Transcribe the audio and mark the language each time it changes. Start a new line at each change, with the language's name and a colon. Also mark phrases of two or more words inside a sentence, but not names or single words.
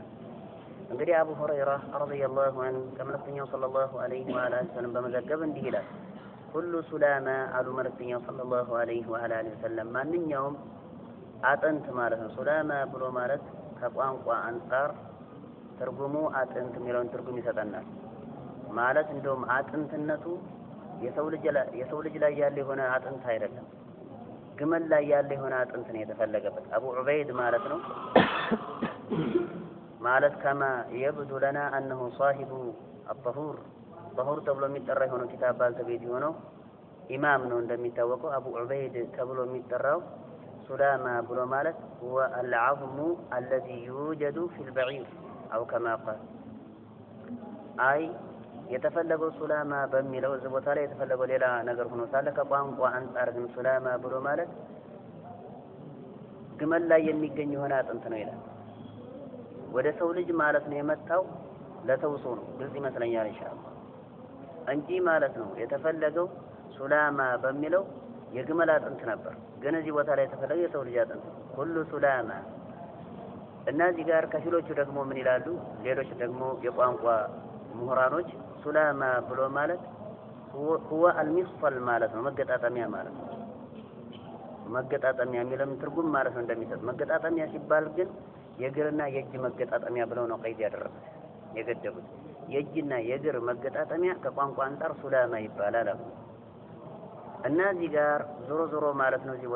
Amharic: እንግዲህ አቡ ሁረይራ
Arabic: رضي الله عنه
Amharic: ከመልእክተኛው
Arabic: صلى الله عليه وآله وسلم
Amharic: በመዘገብ እንዲህ ይላል:
Arabic: كل سلامى
Amharic: አሉ መልእክተኛው
Arabic: صلى الله عليه وآله وسلم
Amharic: ማንኛውም አጥንት ማለት ነው። ሱላማ ብሎ ማለት ከቋንቋ አንፃር ትርጉሙ አጥንት የሚለውን ትርጉም ይሰጠናል። ማለት እንደውም አጥንትነቱ የሰው ልጅ ላይ ያለ የሆነ አጥንት አይደለም፣ ግመል ላይ ያለ የሆነ አጥንት ነው የተፈለገበት። አቡ ዑበይድ ማለት ነው። ማለት
Arabic: كما يبدو لنا أنه صاحب الطهور
Amharic: ጠሁር ተብሎ የሚጠራ የሆነው ኪታብ ባልተቤት የሆነው ኢማም ነው። እንደሚታወቀው አቡ ዑበይድ ተብሎ የሚጠራው ሱላማ ብሎ ማለት
Arabic: هو العظم الذي يوجد في البعير أو كما قال
Amharic: አይ የተፈለገው ሱላማ በሚለው እዚህ ቦታ ላይ የተፈለገው ሌላ ነገር ሆኖ ሳለ ከቋንቋ አንፃር ግን ሱላማ ብሎ ማለት ግመል ላይ የሚገኝ የሆነ አጥንት ነው ይላል። ወደ ሰው ልጅ ማለት ነው የመጣው ለተውሶ ነው። ግልጽ ይመስለኛል ኢንሻአላህ እንጂ ማለት ነው የተፈለገው ሱላማ በሚለው የግመል አጥንት ነበር። ግን እዚህ ቦታ ላይ የተፈለገው የሰው ልጅ አጥንት ሁሉ ሱላማ። እነዚህ ጋር ከፊሎቹ ደግሞ ምን ይላሉ? ሌሎች ደግሞ የቋንቋ ምሁራኖች ሱላማ ብሎ ማለት
Arabic: هو المفصل
Amharic: ማለት ነው፣ መገጣጠሚያ ማለት ነው። መገጣጠሚያ የሚለው ትርጉም ማለት ነው እንደሚሰጥ። መገጣጠሚያ ሲባል ግን የእግርና የእጅ መገጣጠሚያ ብለው ነው ቀይድ ያደረጉት የገደቡት። የእጅና የእግር መገጣጠሚያ ከቋንቋ አንፃር ሱላማ ይባላል አሉ። እና እዚህ ጋር ዞሮ ማለት ነው እዚህ